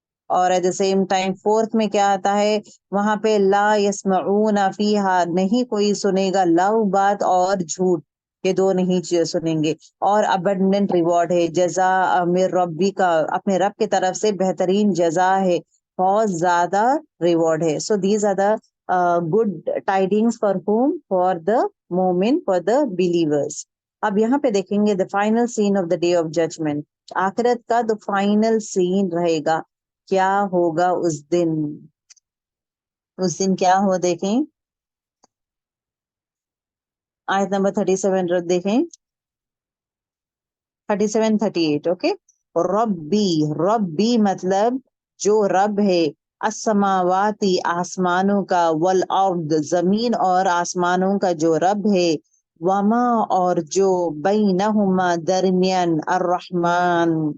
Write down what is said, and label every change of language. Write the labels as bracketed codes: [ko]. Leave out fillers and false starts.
[ur] اور [en] at the same time [ur] fourth میں کیا آتا ہے وہاں پہ، [ar] لا یسمعون فیہا، [ur] نہیں کوئی سنے گا لغو بات اور جھوٹ، یہ دو نہیں سنیں گے. اور ابنڈنٹ ریوارڈ ہے، [ar] جزاء من ربی [ur] کا، اپنے رب کی طرف سے بہترین جزا ہے، بہت زیادہ ریوارڈ ہے. [en] So these are the good tidings for whom, for the momin, for the believers. [ur] اب یہاں پہ دیکھیں گے [en] The final scene of the day of judgment. [ur] آخرت کا [en] the final scene [ur] رہے گا. کیا ہوگا اس دن؟ اس دن کیا ہو دیکھیں آیت نمبر 37 دیکھیں، 37 38. اوکے، ربی. ربی مطلب جو رب ہے، السماواتی آسمانوں کا، والارض زمین اور آسمانوں کا جو رب ہے، وما اور جو بینہما درمیان، الرحمن.